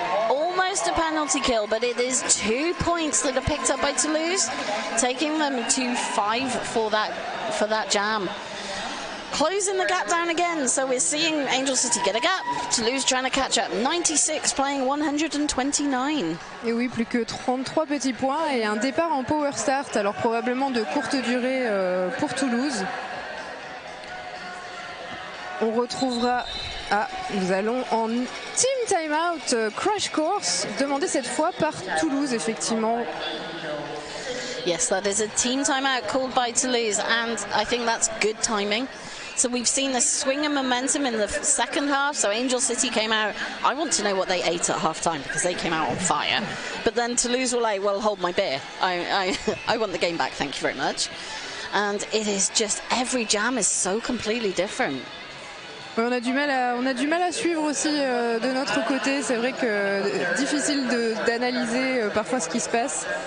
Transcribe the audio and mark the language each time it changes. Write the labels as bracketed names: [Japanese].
[English] Almost a penalty kill, but it is 2 points that are picked up by Toulouse, taking them to 5 for that jam. Closing the gap down again, so we're seeing Angel City get a gap. Toulouse trying to catch up. 96 playing 129. [French] Et oui, plus que 33 petits points et un départ en power start, alors probablement de courte durée pour Toulouse. On retrouvera... Ah, nous allons en team timeout crash course, demandé cette fois par Toulouse, effectivement. [English] Yes, that is a team timeout called by Toulouse, and I think that's good timing. So we've seen the swing of momentum in the second half. So Angel City came out. I want to know what they ate at half time because they came out on fire. But then Toulouse were like, well, hold my beer. I want the game back. Thank you very much. And it is just, every jam is so completely different. [French] On a du mal à suivre aussi de notre côté. C'est vrai que difficile d'analyser parfois ce qui se passe.